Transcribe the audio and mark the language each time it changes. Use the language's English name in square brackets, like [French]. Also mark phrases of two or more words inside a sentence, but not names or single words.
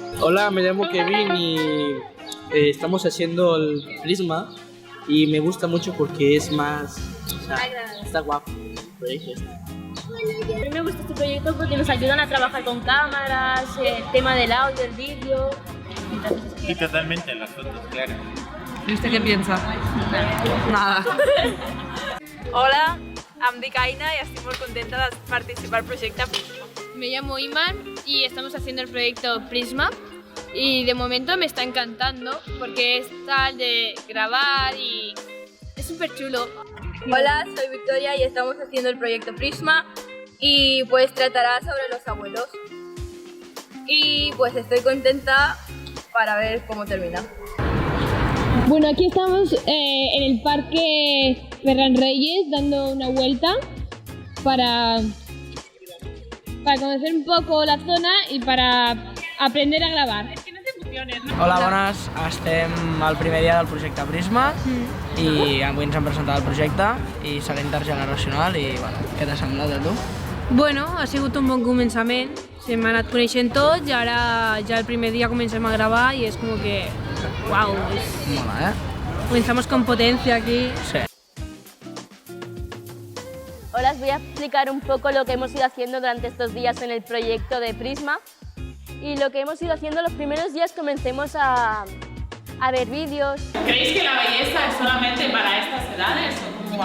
[Spanish] Hola, me llamo Kevin y estamos haciendo el Prisma y me gusta mucho porque es más, o sea, está guapo el proyecto. A mí me gusta este proyecto porque nos ayudan a trabajar con cámaras, el tema del audio, el vídeo. Y totalmente las fotos, claro. ¿Y usted qué piensa? Nada. Hola, [Catalan] em dic Aina i estic molt contenta de participar al projecte Prisma. [Spanish] Me llamo Iman y estamos haciendo el proyecto Prisma y de momento me está encantando porque es tal de grabar y es súper chulo. Hola, soy Victoria y estamos haciendo el proyecto Prisma y pues tratará sobre los abuelos y pues estoy contenta para ver cómo termina. Bueno, aquí estamos en el Parque Ferran Reyes dando una vuelta para conocer un poco la zona [Catalan] i per aprender a gravar. Hola, bones. Estem al primer dia del projecte Prisma i avui ens han presentat el projecte i serà intergeneracional i bueno, què t'ha semblat a tu? Bueno, ha sigut un bon començament, s'hem anat coneixent tots i ara ja el primer dia comencem a gravar i és com que, uau, [Spanish] Mola, comenzamos con potencia aquí. Sí. Ahora os voy a explicar un poco lo que hemos ido haciendo durante estos días en el proyecto de Prisma. Y lo que hemos ido haciendo los primeros días comencemos a ver vídeos. ¿Creéis que la belleza es solamente para estas edades o cómo va?